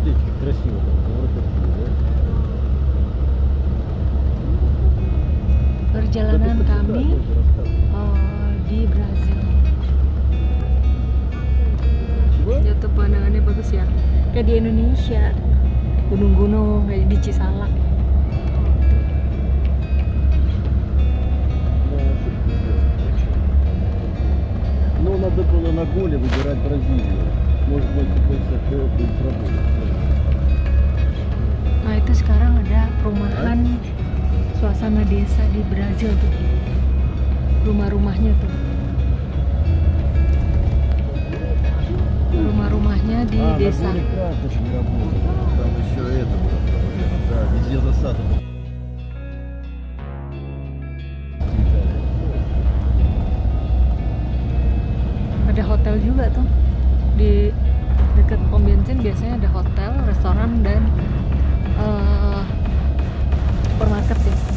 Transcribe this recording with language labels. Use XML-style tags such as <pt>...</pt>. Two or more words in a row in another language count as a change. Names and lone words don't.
<id>Perjalanan kami di Brazil. Jatuh pemandangannya bagus ya, kayak di Indonesia, gunung-gunung kayak di Cisalak.</id> <ru>Ну, надо было на голе выбирать Бразилию. Может быть, это будет работать.</ru> <id>Nah itu sekarang ada perumahan suasana desa di Brazil tuh, rumah-rumahnya tuh, rumah-rumahnya di desa.</id> <ru>На голе карточка не работает. Там еще это было проблема. Да, везде засада.</ru> <id>Ada hotel juga tuh di dekat pom bensin, biasanya ada hotel, restoran dan supermarket ya.</id>